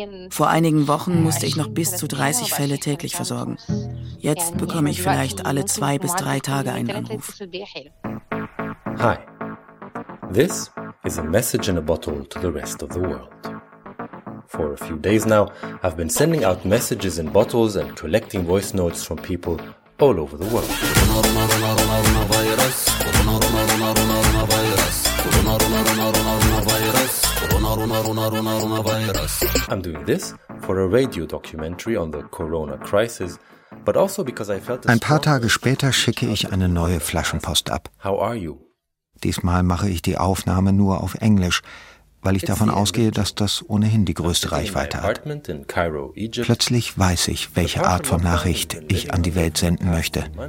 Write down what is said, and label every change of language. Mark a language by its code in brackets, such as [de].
[de] Vor einigen Wochen musste ich noch bis zu 30 Fälle täglich versorgen. Jetzt bekomme ich vielleicht alle 2 bis 3 Tage einen Anruf. [en] Hi. This is a message in a bottle to the rest of the world. For a few days now, I've been sending out messages in bottles and collecting voice notes from people all over the world. I'm doing this for a radio documentary on the Corona crisis, but also because I felt. [de] Ein paar Tage später schicke ich eine neue Flaschenpost ab. [en] How are you? [de] Diesmal mache ich die Aufnahme nur auf Englisch, weil ich davon ausgehe, dass das ohnehin die größte Reichweite hat. Plötzlich weiß ich, welche Art von Nachricht ich an die Welt senden möchte.